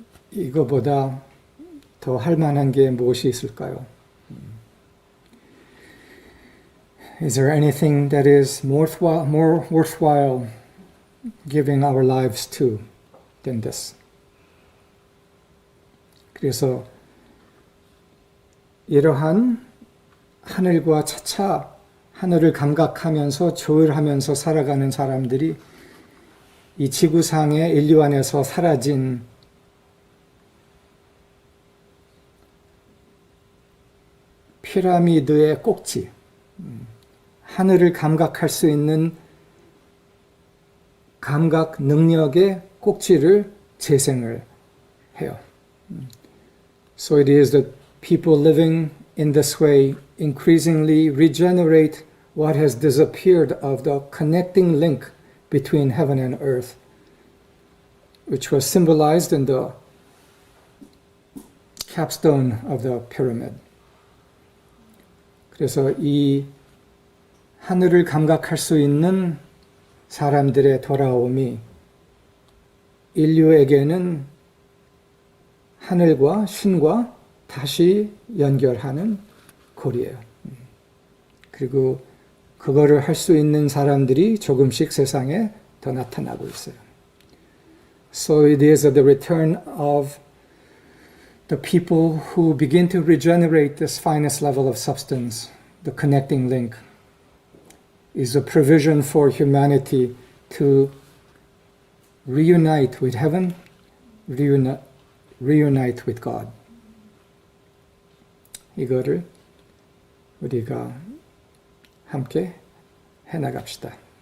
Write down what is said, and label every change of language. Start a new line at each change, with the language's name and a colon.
Korean: 이거보다 더 할 만한 게 무엇이 있을까요?
English: Is there anything that is more worthwhile giving our lives to than this?
Korean: 그래서 이러한 하늘과 차차 하늘을 감각하면서 조율하면서 살아가는 사람들이 이 지구상의 인류 안에서 사라진 피라미드의 꼭지, 하늘을 감각할 수 있는 감각 능력의 꼭지를 재생을 해요.
English: So it is that people living in this way increasingly regenerate what has disappeared of the connecting link between heaven and earth, which was symbolized in the capstone of the pyramid.
Korean: 그래서 이 하늘을 감각할 수 있는 사람들의 돌아옴이 인류에게는 하늘과 신과 다시 연결하는 고리예요. 그리고 그거를 할 수 있는 사람들이 조금씩 세상에 더 나타나고 있어요.
English: So it is the return of the people who begin to regenerate this finest level of substance, the connecting link, is a provision for humanity to reunite with heaven, reunite with God.
Korean: 이거를 우리가 함께 해나갑시다.